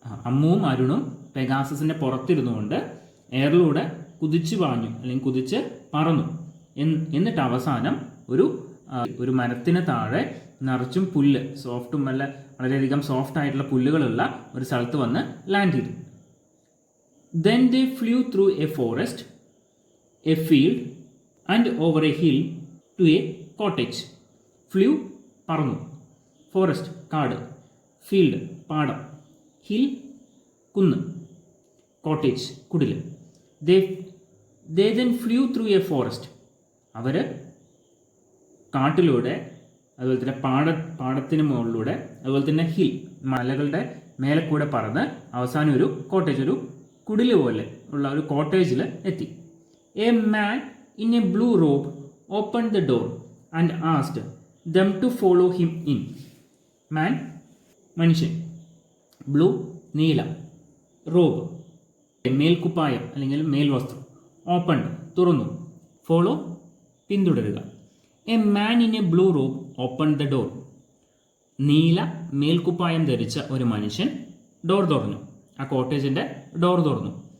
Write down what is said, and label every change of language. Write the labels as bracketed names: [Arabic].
[Malayalam] അമ്മുവും അരുണും പെഗാസസിൻ്റെ പുറത്തിരുന്നുകൊണ്ട് എയറിലൂടെ കുതിച്ചു പാഞ്ഞു അല്ലെങ്കിൽ കുതിച്ച് പറന്നു. എന്നിട്ട് അവസാനം ഒരു മരത്തിന് താഴെ നിറച്ചും പുല്ല്, സോഫ്റ്റും നല്ല വളരെയധികം സോഫ്റ്റ് ആയിട്ടുള്ള പുല്ലുകളുള്ള ഒരു സ്ഥലത്ത് വന്ന് ലാൻഡ് ചെയ്തു. [English] Then they flew through a forest, a field and over a hill to a cottage. [Malayalam] Flew പറന്നു, ഫോറസ്റ്റ് കാട്, ഫീൽഡ് പാടം, ഹിൽ കുന്ന്, കോട്ടേജ് കുടിൽ. [English] They then flew through a forest. [Malayalam] അവർ കാട്ടിലൂടെ, അതുപോലെ തന്നെ പാടത്തിന് മുകളിലൂടെ, അതുപോലെ തന്നെ ഹിൽ മലകളുടെ മേലെ കൂടെ പറന്ന് അവസാനം ഒരു കോട്ടേജ്, ഒരു കുടില് പോലെ ഉള്ള ഒരു കോട്ടേജിൽ എത്തി. [English] A man in a blue robe opened the door and asked them to follow him in. [Malayalam] Man, മനുഷ്യൻ. ബ്ലൂ, നീല. റോബ്, മേൽക്കുപ്പായം അല്ലെങ്കിൽ മേൽവസ്ത്രം. ഓപ്പൺ, തുറന്നു. [English] Follow, പിന്തുടരുക. A man in a blue robe open the door. [Malayalam] നീല മേൽക്കുപ്പായം ധരിച്ച ഒരു മനുഷ്യൻ ഡോർ തുറന്നു, ആ കോട്ടേജിൻ്റെ ഡോർ തുറന്നു.